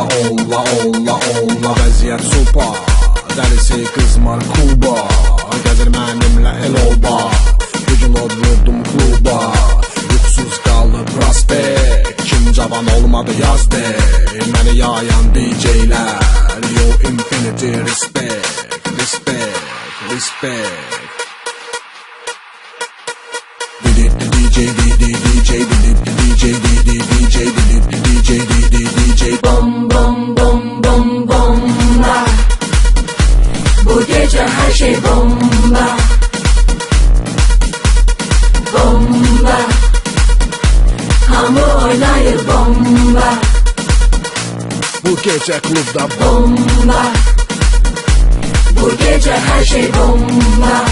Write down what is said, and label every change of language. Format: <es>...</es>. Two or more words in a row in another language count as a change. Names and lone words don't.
<az>Onla vəziyyət supa. Dərisi qızmar Kuba. Gəzir mənimlə el oba. Bugün odlurdum kluba. Yuxsuz qaldı prospekt. Kim cavan olmadı yaz de. Məni yayan DJ'lər.</az> <en>Yo infinity respect. DJ Bom bom bom bom bomba.</en> <tr>Bu gece her şey bomba. Bomba.</tr> <az>Hamur oynayır bomba.</az> <tr>Bu gece klubda Bomba. Bu gece her şey bomba.</tr>